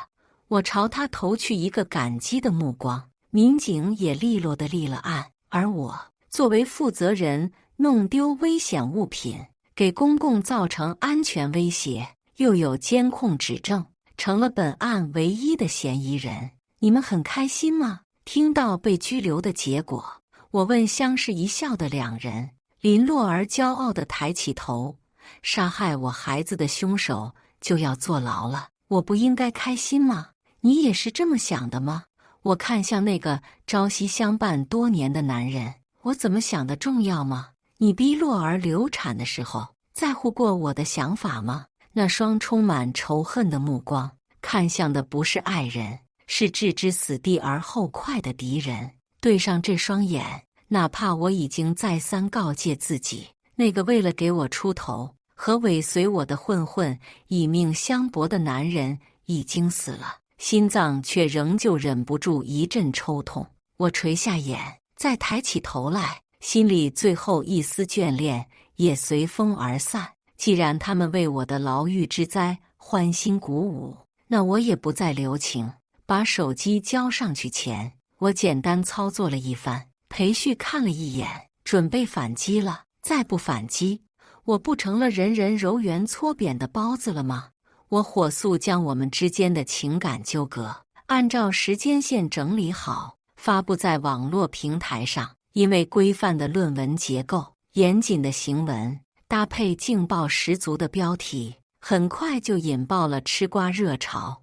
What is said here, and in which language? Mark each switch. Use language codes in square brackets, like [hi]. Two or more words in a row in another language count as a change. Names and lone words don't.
[zh] 我朝他投去一個感激的目光，民警也利落地立了案，而我作為負責人，弄丟危險物品，給公共造成安全威脅，又有監控指證，成了本案唯一的嫌疑人。你們很開心嗎？聽到被拘留的結果，我問相視一笑的兩人。林洛兒驕傲地抬起頭，殺害我孩子的兇手就要坐牢了，我不應該開心嗎？你也是這麼想的嗎？我看向那個朝夕相伴多年的男人，我怎麼想的重要嗎？你逼洛兒流產的時候，在乎過我的想法嗎？那雙充滿仇恨的目光，看向的不是愛人，是置之死地而後快的敵人。對上這雙眼，哪怕我已經再三告誡自己，那個為了給我出頭和尾隨我的混混以命相搏的男人已經死了，心臟卻仍舊忍不住一陣抽痛。我垂下眼，再抬起頭來，心裡最後一絲眷戀也隨風而散。既然他們為我的牢獄之災歡欣鼓舞，那我也不再留情。把手機交上去前，我簡單操作了一番。裴旭看了一眼，準備反擊了。再不反擊，我不成了人人揉圓搓扁的包子了嗎？我火速將我們之間的情感糾葛按照時間線整理好，發布在網絡平台上。因為規範的論文結構、嚴謹的行文，搭配勁爆十足的標題，很快就引爆了吃瓜熱潮。